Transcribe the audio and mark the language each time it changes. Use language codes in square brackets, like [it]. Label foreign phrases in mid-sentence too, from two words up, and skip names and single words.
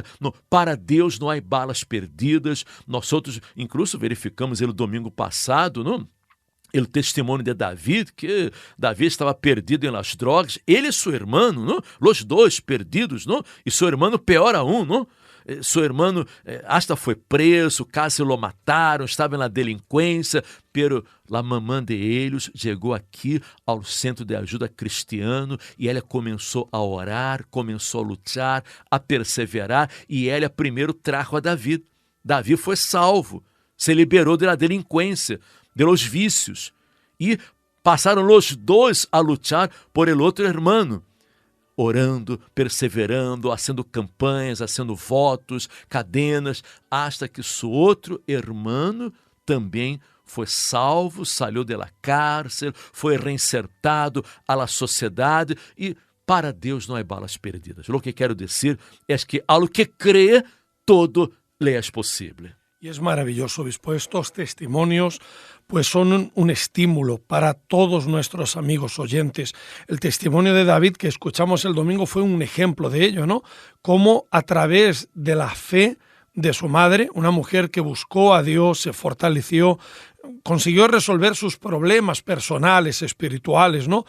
[pt] Não, para Deus não há balas perdidas. Nós outros, incluso, verificamos ele domingo passado, não? O testemunho de Davi, que Davi estava perdido em [es] las drogas, [pt] ele e seu irmão, não? Os dois perdidos, não? E seu irmão pior aún, não? Seu irmão hasta foi preso, [es] casi lo [pt] mataram, estava na delinquência, pero a mamã de eles chegou aqui ao Centro de Ajuda Cristiano e ela começou a orar, começou a lutar, a perseverar e ela primeiro trajo a Davi. Davi foi salvo, se liberou da delinquência, [es] de los [pt] vícios e passaram os dois a lutar [es] por el [pt] outro irmão. Orando, perseverando, fazendo campanhas, fazendo votos, cadenas, hasta que seu outro irmão também foi salvo, [es] salió de la cárcel, [pt] foi reinsertado [es] a la [pt] sociedade e para Deus não há balas perdidas. [es] Lo que [pt] quero dizer é que [es] a lo que cree, todo le es posible. Y es maravilloso, obispo. Estos testimonios pues son un estímulo para todos nuestros amigos oyentes. El testimonio de David que escuchamos el domingo fue un ejemplo de ello, ¿no? Cómo a través de la fe de su madre, una mujer que buscó a Dios, se fortaleció, consiguió resolver sus problemas personales, espirituales, ¿no?